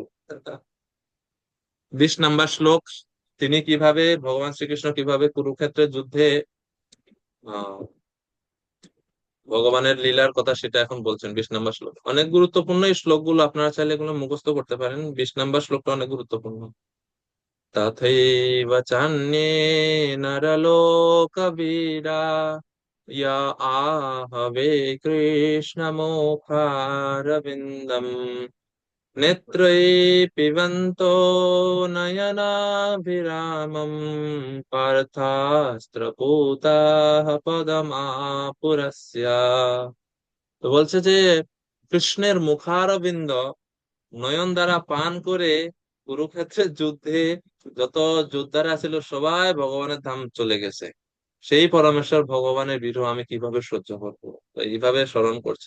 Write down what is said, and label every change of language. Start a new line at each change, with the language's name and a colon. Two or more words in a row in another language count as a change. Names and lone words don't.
Bangla: 20 নম্বর শ্লোক, তিনি কিভাবে ভগবান শ্রীকৃষ্ণ কিভাবে কুরুক্ষেত্রের যুদ্ধে আহ ভগবানের লীলার কথা সেটা এখন বলছেন। 20 নম্বর শ্লোক অনেক গুরুত্বপূর্ণ। এই শ্লোকগুলো আপনারা চাইলে এগুলো মুখস্থ করতে পারেন। 20 নম্বর শ্লোকটা অনেক গুরুত্বপূর্ণ।
Sanskrit: तथैव चान्ये नरलोकवीरा य आहवे कृष्णमुखारविन्दम् नेत्रैः पिबन्तो नयनाभिरामम् पार्थास्त्रपूताः पदमापुरस्य।
Bangla: তো বলছে যে কৃষ্ণের মুখারবিন্দ নয়ন দ্বারা পান করে কুরুক্ষেত্রের যুদ্ধে যত যোদ্ধারা ছিল সবাই ভগবানের ধাম চলে গেছে, সেই পরমেশ্বর ভগবানের বিরহ আমি কিভাবে সহ্য করবো? তো এইভাবে স্মরণ করছেন।